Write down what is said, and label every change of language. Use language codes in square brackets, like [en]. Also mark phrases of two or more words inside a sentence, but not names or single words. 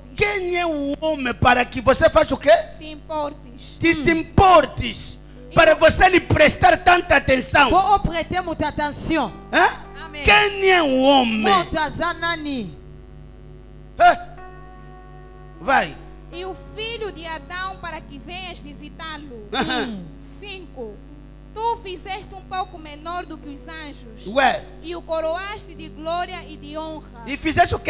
[pt] Quem é o homem para que você faça o quê? Te importes. Te importes. Para você lhe prestar tanta atenção. [ln] Po prêter mutu attention. [pt] Hã? Amen. Quem é o homem? [ln] Moto aza nani? [pt] Hã? Vai. E o filho de Adão para que venhas visitá-lo. 5. Tu fizeste um pouco menor do que os anjos. [fr] Ouais. [pt] E o coroaste de glória e de honra. E fizeste o quê?